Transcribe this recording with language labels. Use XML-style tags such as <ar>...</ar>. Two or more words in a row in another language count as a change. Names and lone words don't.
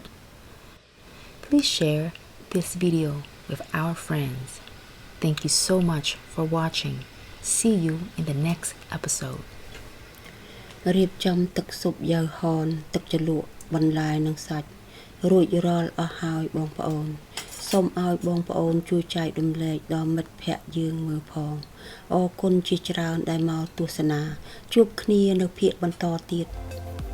<en>Please share this video with our friends. Thank you so much for watching. See you in the next episode.</en> <km>រៀបចំទឹកស៊ុបយ៉ាវហនទឹកជ្រលក់បន្លែនិងសាច់រួចរាល់អស់ហើយបងប្អូនសូមឲ្យបងប្អូនជួយចែករំលែកដល់មិត្តភ័ក្តិយើងមើលផងអរគុណជាច្រើនដែលមកទស្សនាជួបគ្នានៅភាគបន្តទៀត</km>